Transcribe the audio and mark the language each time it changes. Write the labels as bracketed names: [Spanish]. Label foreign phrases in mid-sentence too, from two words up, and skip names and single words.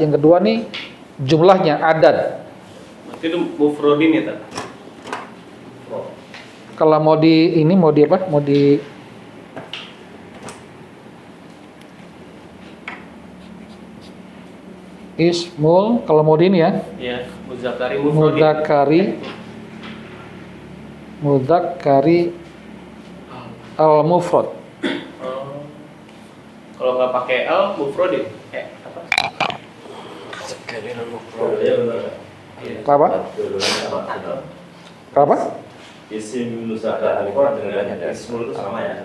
[Indonesian] Yang kedua nih jumlahnya adad. Itu mufrodin ya, tak? Kalau mau di ini mau di apa? Mau di ismul, kalau mau di ini ya. [Arabic] Iya, مذكر مفرد. مذكر المفرد. [Indonesian] Kalau nggak pakai [Arabic] المفرد. [Indonesian] Apa? Apa? Apa? [Arabic] اسم مذكر [Indonesian] dengan ismul itu sama ya?